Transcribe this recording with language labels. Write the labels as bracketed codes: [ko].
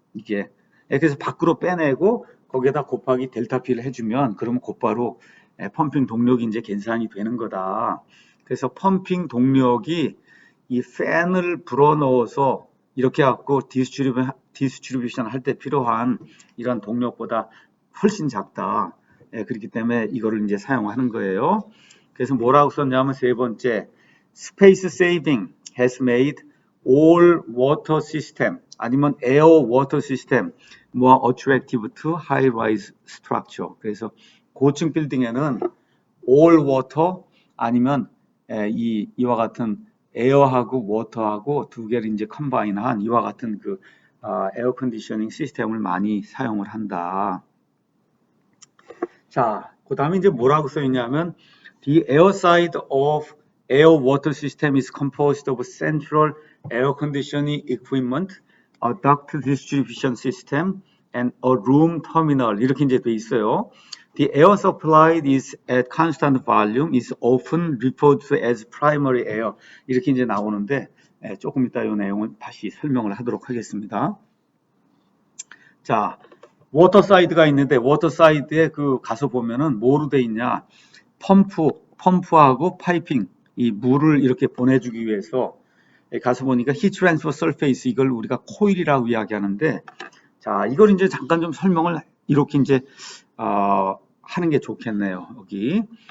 [ko] 이게 그래서 밖으로 빼내고 거기에다 곱하기 델타 P를 해주면 그러면 곧바로 펌핑 동력이 이제 계산이 되는 거다. 그래서 펌핑 동력이 이 팬을 불어넣어서 이렇게 갖고 디스트리뷰션 할 때 필요한 이런 동력보다 훨씬 작다. 그렇기 때문에 이거를 이제 사용하는 거예요. 그래서 뭐라고 썼냐면 세 번째, [en] space saving has made all water system [ko] 아니면 [en] air water system more attractive to high-rise structure. [ko] 그래서 고층 빌딩에는 all water 아니면 이와 같은 에어하고 워터하고 두 개를 이제 컴바인한 이와 같은 그 에어 컨디셔닝 시스템을 많이 사용을 한다. 자, 그 다음에 이제 뭐라고 써 있냐면 [en] The air side of air water system is composed of central air conditioning equipment, a duct distribution system, and a room terminal [ko] 이렇게 이제 돼 있어요. [en] The air supplied is at constant volume is often referred to as primary air [ko] 이렇게 이제 나오는데 조금 이따 이 내용을 다시 설명을 하도록 하겠습니다. 자, 워터 사이드가 있는데 워터 사이드에 그 가서 보면은 뭐로 돼 있냐? 펌프하고 파이핑 이 물을 이렇게 보내주기 위해서 가서 보니까 Heat Transfer Surface 이걸 우리가 코일이라고 이야기하는데, 자, 이걸 이제 잠깐 좀 설명을 이렇게 이제 하는 게 좋겠네요. 여기.